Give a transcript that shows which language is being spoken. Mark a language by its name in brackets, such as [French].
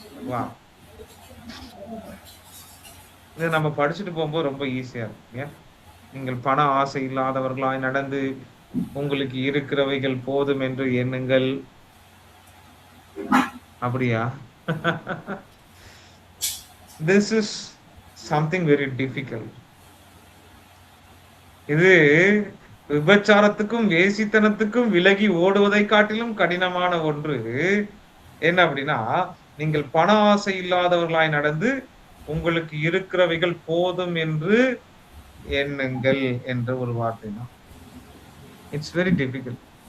[Tamil] வா, இது நம்ம படிச்சுட்டு போகும்போது ரொம்ப ஈஸியா இருக்கும். ஏன் நீங்கள் பண ஆசை இல்லாதவர்களாய் நடந்து உங்களுக்கு இருக்கிறவைகள் போதும் என்று எண்ணுங்கள். அப்படியா? [English] This is something very difficult. [Tamil] இது விபச்சாரத்துக்கும் வேசித்தனத்துக்கும் விலகி ஓடுவதை காட்டிலும் கடினமான ஒன்று. என்ன அப்படின்னா, நீங்கள் பண ஆசை இல்லாதவர்களாய் நடந்து உங்களுக்கு இருக்கிறவைகள் போதும் என்று எண்ணுங்கள் என்ற ஒரு வார்த்தை தான். [English] It's very difficult.